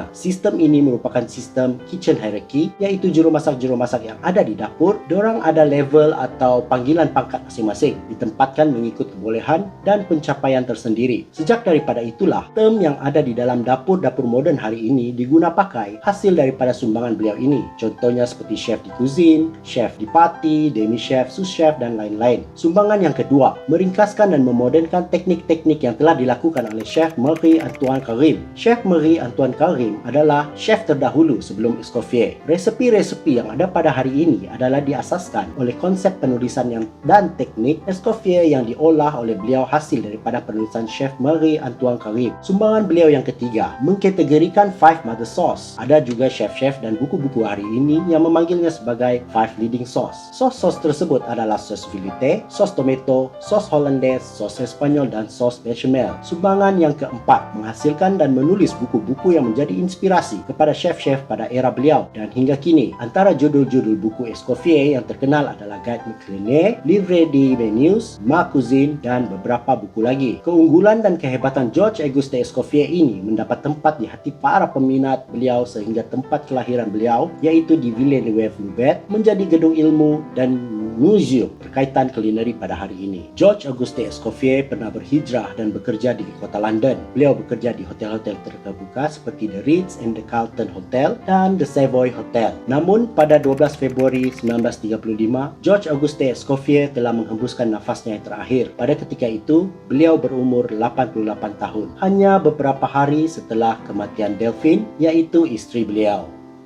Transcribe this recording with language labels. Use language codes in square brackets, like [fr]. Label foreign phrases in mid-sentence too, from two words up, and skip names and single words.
[ms] Sistem ini merupakan sistem [en] kitchen hierarchy, [ms] iaitu juru masak yang ada di dapur, diorang ada level atau panggilan pangkat masing-masing, ditempatkan mengikut kebolehan dan pencapaian tersendiri. Sejak daripada itulah, term yang ada di dalam dapur-dapur moden hari ini diguna pakai hasil daripada sumbangan beliau ini. Contohnya seperti [fr] chef di cuisine, chef di party, demi chef, sous chef, [ms] dan lain-lain. Sumbangan yang kedua, meringkaskan dan memodernkan teknik-teknik yang telah dilakukan oleh Chef Marie-Antoine Carême. Chef Marie-Antoine Carême adalah chef terdahulu sebelum Escoffier. Resepi-resepi yang ada pada hari ini adalah diasaskan oleh konsep penulisan dan teknik Escoffier yang diolah oleh beliau hasil daripada penulisan Chef Marie-Antoine Carême. Sumbangan beliau yang ketiga, mengkategorikan 5 [en] mother sauce. [ms] Ada juga chef-chef dan buku-buku hari ini yang memanggilnya sebagai 5 [en] leading sauce. [ms] Sos-sos tersebut adalah sos velouté, sos tomato, sos hollandaise, sos espanyol, dan sos bechamel. Sumbangan yang keempat, menghasilkan dan menulis buku-buku yang menjadi inspirasi kepada chef-chef pada era beliau dan hingga kini. Antara judul-judul buku Escoffier yang terkenal adalah Guide Michelin, Livre de Menus, Ma Cuisine, dan beberapa buku lagi. Keunggulan dan kehebatan George Auguste Escoffier ini mendapat tempat di hati para peminat beliau sehingga tempat kelahiran beliau, yaitu di Villeneuve-Loubet, menjadi gedung ilmu dan museum berkaitan kulineri pada hari ini. George Auguste Escoffier pernah berhijrah dan bekerja di kota London. Beliau bekerja di hotel-hotel terkemuka seperti The Ritz and the Carlton Hotel dan The Savoy Hotel. Namun pada 12 Februari 1935, George Auguste Escoffier telah menghembuskan nafasnya yang terakhir. Pada ketika itu, beliau berumur 88 tahun. Hanya beberapa hari setelah kematian Delphine, yaitu istri beliau.